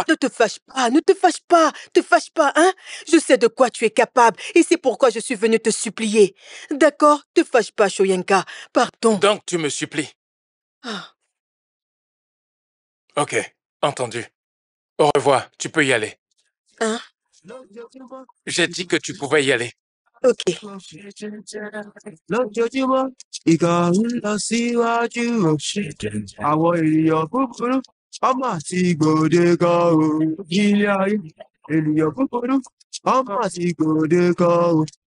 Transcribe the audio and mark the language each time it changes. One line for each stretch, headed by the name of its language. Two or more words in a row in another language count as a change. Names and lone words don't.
French: Ne te fâche pas, ne te fâche pas, te fâche pas, hein? Je sais de quoi tu es capable et c'est pourquoi je suis venue te supplier. D'accord? Te fâche pas, Shoyenka. Pardon. Donc tu me supplies. Ah. Ok, entendu. Au revoir, tu peux y aller. Hein? J'ai dit que tu pouvais y aller. Ok.
Yoruba: lójoojúmọ́ ìkà ń lọ síwájú o àwọn ènìyàn búburú ọmọ àti gbòde kan o ilé ayé ènìyàn búburú ọmọ àti gbòde kan o